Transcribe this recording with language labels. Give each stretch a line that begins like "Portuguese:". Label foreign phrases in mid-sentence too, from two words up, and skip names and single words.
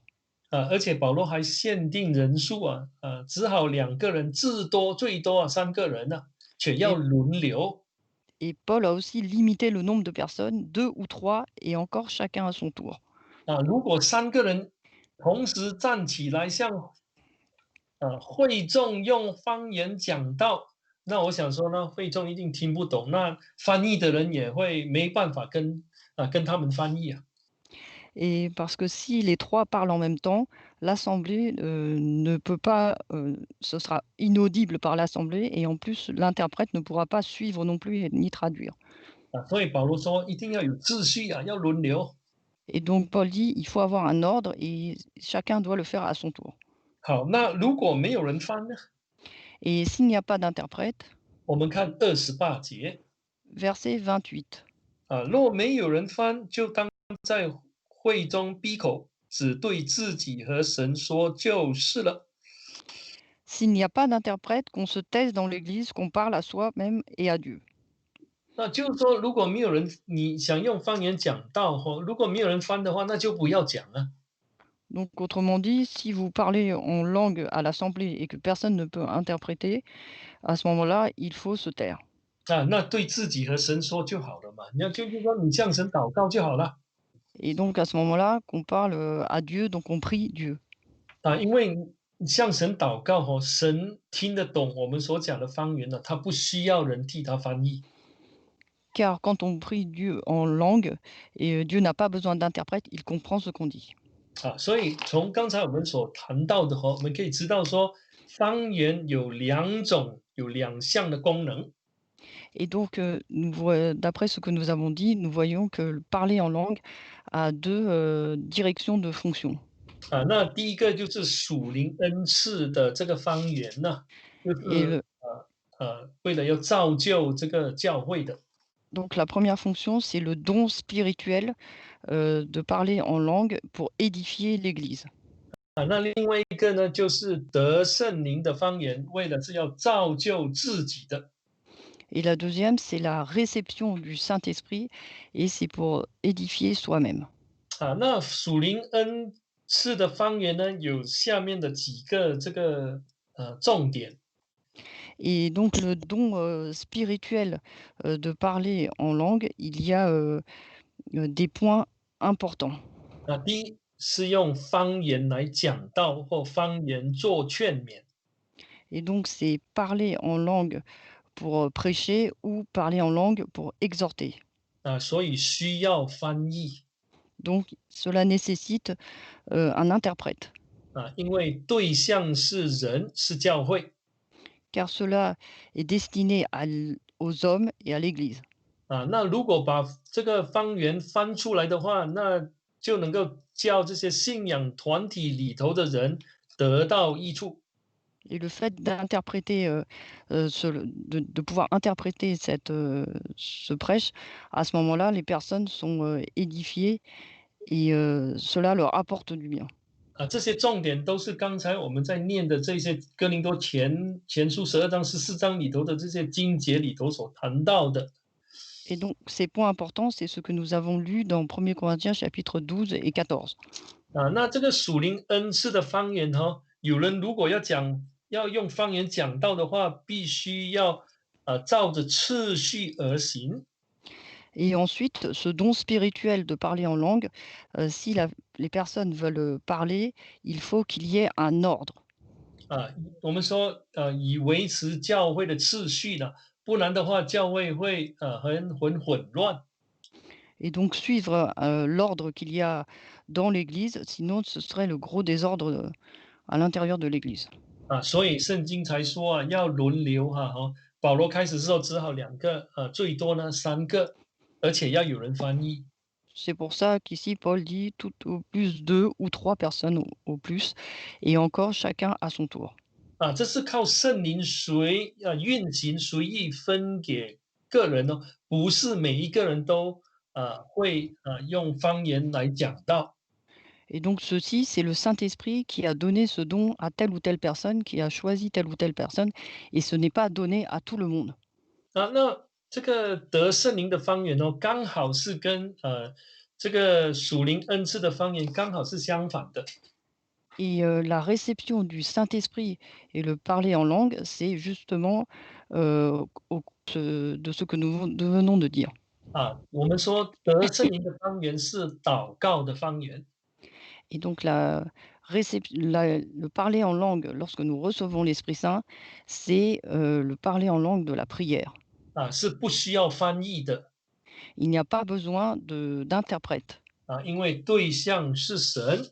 Chinese: 而且保罗还限定人数只好2个人，至多最多3个人却要
French: Et,
Chinese: 轮流。
French: et Paul a aussi limité le nombre de personnes, 2 ou 3, et encore chacun à son tour.
Chinese: 如果3个人同时站起来向会众用方言讲道，那我想说呢，会众一定听不懂，那翻译的人也会没办法跟他们翻译。
French: Et parce que si les 3 parlent en même temps, l'assemblée, ne peut pas, ce sera inaudible par l'assemblée et en plus l'interprète ne pourra pas suivre non plus et ni traduire.
Chinese: 所以保罗说一定要有秩序要轮流。
French: Et donc Paul dit: «Il faut avoir un ordre et chacun doit le faire à son tour».
Chinese: 好，那如果没有人翻呢？
French: Et s'il n'y a pas d'interprète,
Chinese: 我们看28节。
French: verset 28.
Chinese: 若没有人翻，就当在会中闭口，只对自己和神说就是了。
French: S'il n'y a pas d'interprète, qu'on se taise dans l'église, qu'on parle à soi-même et à Dieu.
Chinese: 那就是说，如果没有人你想用方言讲道如果没有人翻的话，那就不要讲啊。
French: Donc autrement dit, si vous parlez en langue à l'assemblée et que personne ne peut interpréter, à ce moment-là, il faut se taire.
Chinese: 那对自己和神说就好了嘛。就是说你向神祷告就好了。
French: Et donc à ce moment-là, qu'on parle, à Dieu, donc on prie Dieu.
Chinese: 因为向神祷告哦，神听得懂我们所讲的方言呢，他不需要人替他翻译。
French: Car quand on prie Dieu en langue, et Dieu n'a pas besoin d'interprète, il comprend ce qu'on dit.
Chinese: 所以从刚才我们所谈到的我们可以知道说，方言有两项的功能。
French: Et donc, d'après ce que nous avons dit, nous voyons que le parler en langue a 2 directions de fonction.
Chinese: 那第一个就是属灵恩赐的这个方言呢，
French: Et le
Chinese: 为了要造就这个教会的。
French: donc la première fonction, c'est le don spirituel, de parler en langue pour édifier l'Église.
Chinese: 那另外一个呢，就是得圣灵的方言，为了是要造就自己的。
French: Et la deuxième, c'est la réception du Saint-Esprit et c'est pour édifier soi-même.
Chinese: 那属灵恩赐的方言呢，有下面的几个重点。
French: Et donc le don, spirituel, de parler en langue, il y a, des points importants.
Chinese: 第一是用方言来讲道或方言做劝勉。
French: Et donc c'est parler en langue pour, prêcher ou parler en langue pour exhorter.
Chinese: 所以需要翻译。
French: Donc cela nécessite, un interprète,
Chinese: 因为对象是人，是教会。
French: car cela est destiné aux hommes et à l'Église.
Chinese: 那如果把这个方言翻出来的话，那就能够叫这些信仰团体里头的人得到益处。
French: Et le fait d'interpréter, de pouvoir interpréter ce prêche, à ce moment-là, les personnes sont, édifiées et cela leur apporte du bien.
Chinese: 这些重点都是刚才我们在念的这些哥林多前书12章14章里头的这些经节里头所谈到的。
French: Et donc ces points importants, c'est ce que nous avons lu dans 1 Corinthiens chapitre 12 et 14.
Chinese: 那这个属灵恩赐的方言有人如果要用方言讲道的话，必须要照着次序而行。
French: Et ensuite, ce don spirituel de parler en langue, si les personnes veulent parler, il faut qu'il y ait un ordre.
Chinese: 我们说以维持教会的次序的，不然的话教会会很混乱。
French: Et donc suivre, l'ordre qu'il y a dans l'Église, sinon ce serait le gros désordre, à l'intérieur de l'Église.
Chinese: 所以圣经才说要轮流保罗开始之后只好2个，最多呢3个，而且要有人翻译。
French: C'est pour ça qu'ici Paul dit tout au plus 2 ou 3 personnes au plus, et encore chacun à son tour.
Chinese: 这是靠圣灵运行随意分给个人不是每一个人都会用方言来讲道。
French: Et donc ceci, c'est le Saint-Esprit qui a donné ce don à telle ou telle personne, qui a choisi telle ou telle personne, et ce n'est pas donné à tout le monde.
Chinese: 那这个得圣灵的方言刚好是跟这个属灵恩赐的方言刚好是相反的。
French: Et la réception du Saint-Esprit et le parler en langue, c'est justement, de ce que nous venons de dire.
Chinese: 我们说得圣灵的方言是祷告的方言。
French: Et donc le parler en langue lorsque nous recevons l'Esprit Saint, c'est, le parler en langue de la prière.
Chinese: 是不需要翻译的。
French: Il n'y a pas besoin d'interprète,
Chinese: 因为对象是神。